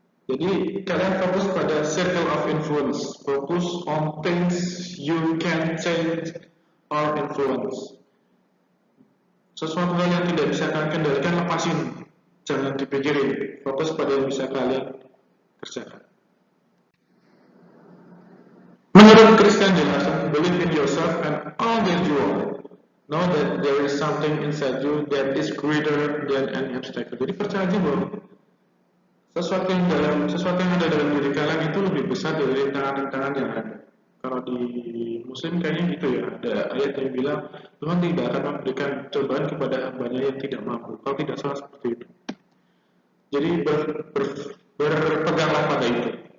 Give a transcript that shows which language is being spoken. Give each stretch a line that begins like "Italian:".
Indonesian: Jadi kalian fokus pada
English: circle of influence, fokus on things you can change or influence.
Indonesian: Sesuatu hal yang tidak bisa kalian kendalikan, lepasin. Jangan dipikirin. Fokus pada yang bisa kalian kerjakan.
English: Menurut Christian Jensen, believe in yourself and all that you are. Know that there is something inside you that is greater than any obstacle.
Indonesian: Jadi percaya aja bahwa sesuatu yang ada dalam diri kalian itu lebih besar dari rintangan-rintangan yang ada. Kalau di Muslim kayaknya gitu ya, ada ayat yang bilang Tuhan tidak akan memberikan cobaan kepada hambanya yang tidak mampu. Kalau tidak salah seperti itu. Jadi berpeganglah pada itu.